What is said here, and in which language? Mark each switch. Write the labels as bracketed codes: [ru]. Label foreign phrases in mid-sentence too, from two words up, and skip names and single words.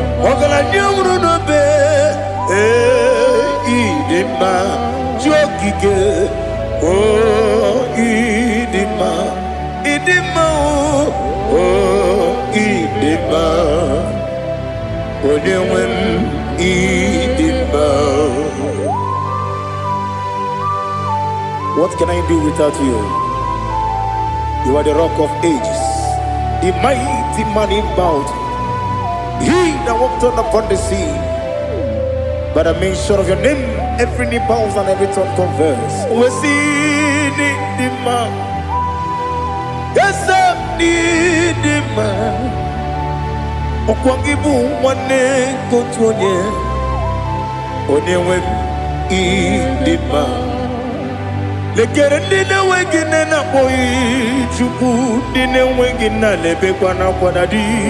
[ig] Ọgaranya nwụrụ n'obe. Ee, ị dị mma. Chi okike. Oh, ị dị mma. Ị dị mma. Oh, ị dị mma. Onye nwe m, ị dị mma. [en] What can I do without you? You are the rock of ages, the mighty man in battle, he that walked on upon the sea. By the mention of your name, every knee bows and every tongue confess. We see the man. Yes, sir, the man. [ig] Ọkwa gị bụ nwanne nke otu onye. Onye nwe m, ị dị mma. Lekere ndị na-enweghị nne na-akpọghị Chukwu, ndị na-enweghị nna na-ebekwa n'akwa na di.